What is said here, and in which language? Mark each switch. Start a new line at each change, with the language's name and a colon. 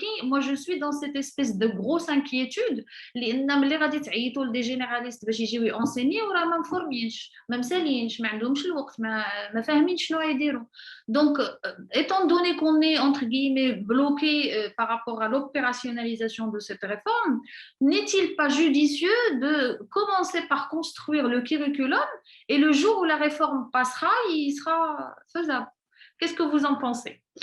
French: Moi, je suis dans cette espèce de grosse inquiétude.
Arabic: Les غادي تعيطوا لدي généralistes باش يجيو يونسيني وراه ما مفورمينش ما مسالينش ما عندهمش الوقت ما فاهمين شنو يديروا.
French: Donc, étant donné qu'on est entre guillemets bloqué par rapport à l'opérationnalisation de cette réforme, n'est-il pas judicieux de commencer par construire le curriculum et le jour où la réforme passera, il sera faisable? Qu'est-ce que vous en pensez?